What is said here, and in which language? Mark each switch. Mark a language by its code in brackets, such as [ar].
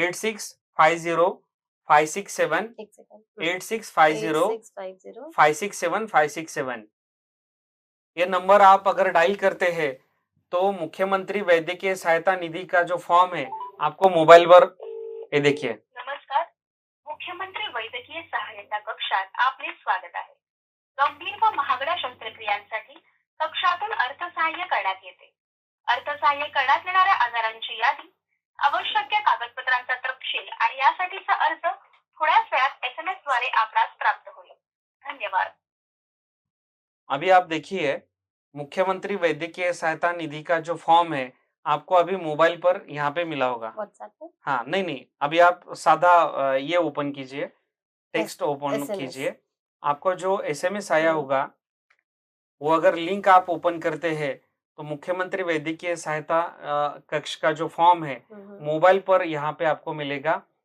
[hi] 8650 567 एक सेकंड। 8650 8650 567 567, ये नंबर आप अगर डायल करते हैं तो मुख्यमंत्री वैद्यकीय सहायता निधि का जो फॉर्म है आपको मोबाईल वर, हे देखिए, [mr] नमस्कार, मुख्यमंत्री वैद्यकीय सहायता कक्षात आपले स्वागत आहे. गंभीर व महागड्या शस्त्रक्रियांसाठी कक्षातून अर्थसहाय्य करण्यात येते. अर्थसहाय्य करण्यात येणाऱ्या आजारांची यादी, आवश्यक त्या कागदपत्रांचा तपशील आणि यासाठीचा अर्ज थोड्याच वेळात SMS द्वारे आपणास प्राप्त होईल. धन्यवाद. [hi] अभी आप देखिए मुख्यमंत्री वैद्यकीय सहायता निधि का जो फॉर्म है आपको अभी मोबाइल पर यहाँ पे मिला होगा। व्हाट्सएप पर? हाँ, नहीं नहीं, अभी आप सादा ये ओपन कीजिए, टेक्स्ट ओपन [en] SMS. [hi] कीजिए, आपको जो SMS आया होगा वो अगर लिंक आप ओपन करते हैं तो मुख्यमंत्री वैद्यकीय सहायता कक्ष का जो फॉर्म है मोबाइल पर यहाँ पे आपको मिलेगा।